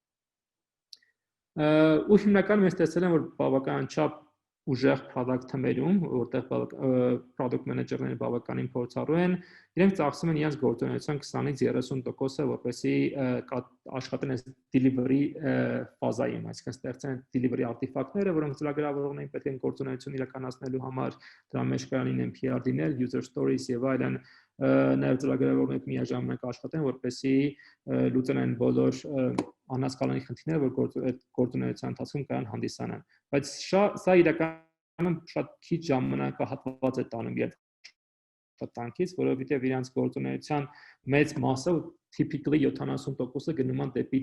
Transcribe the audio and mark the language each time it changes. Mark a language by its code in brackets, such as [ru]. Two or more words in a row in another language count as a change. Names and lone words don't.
[hy] Ու հիմնականում ես տեսել եմ, որ բավական չափ ուժեղ product թմերում, որտեղ [en] product manager-ները [hy] բավականին փորձառու են, իրենք ծախսում են իրենց գործունեության 20-ից 30%-ը, որպեսզի աշխատեն այս delivery ֆազայում, այսինքն ստեղծեն [en] delivery artifact-ները, [hy] որոնք ծրագրավորողներին պետք է գործունեություն իրականացնելու համար, դրա մեջ կարող են PRD-ներ, [en] user stories [hy] եւ այլն, նաև ծրագրավորողները միաժամանակ աշխատեն, որպեսզի լուծեն բոլոր անհասկանալի խնդիրները, որ գործունեության ընթացքում կարող հանդիսանան, բայց սա իրականում շատ քիչ ժամանակահատված է տանում երբ աշխատանքից, որովհետև իրանց գործունեության մեծ մասը typically 70%-ը գնում են դեպի